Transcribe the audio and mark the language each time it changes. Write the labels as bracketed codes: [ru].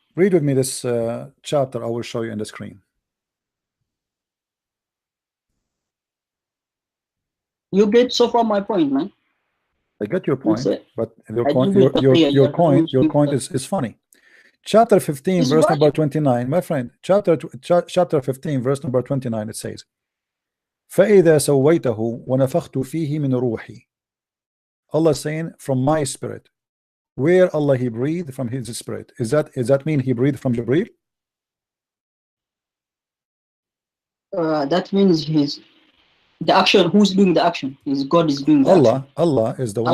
[en] Read with me this chapter. I will show you on the screen. You get so far my point, man. I get your point, but your point is funny. Chapter 15, verse number 29, my friend. Chapter 15, verse number 29. It says, [ar] فَإِذَا سَوَّيْتَهُ وَنَفَخْتُ فِيهِ مِنْ رُوحِي. [en] Allah saying from my spirit. Where Allah he breathed from his spirit. Is that mean he breathed from Jibreel? That means the action. Who's doing the action? God is doing the action. Allah is the one